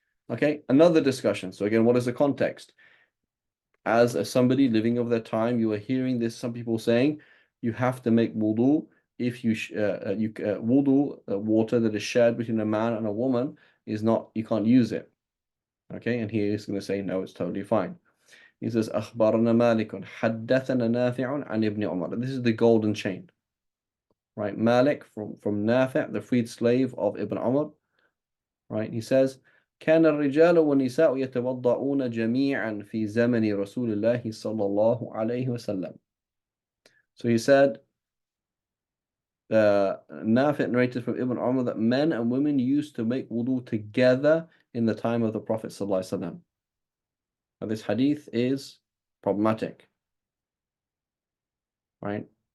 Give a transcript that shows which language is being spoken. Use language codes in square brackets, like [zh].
[en] Okay, another discussion. So again, what is the context? As somebody living of their time, you are hearing this, some people saying, you have to make wudu if wudu, water that is shared between a man and a woman is not, you can't use it. Okay, and he is going to say, no, it's totally fine. He says, [ar] أخبرنا مالك حدثنا نافع عن ابن عمر. [en] This is the golden chain. Right, Malik from Nafi', the freed slave of Ibn Umar. Right, he says, [ar] كان الرجال والنساء يتوضؤون جميعا في زمن رسول الله صلى الله عليه وسلم. [en] So he said, Nafi' narrated from Ibn Umar that men and women used to make wudu together in the time of the Prophet sallallahu alaihi wasallam. Now this hadith is problematic, right?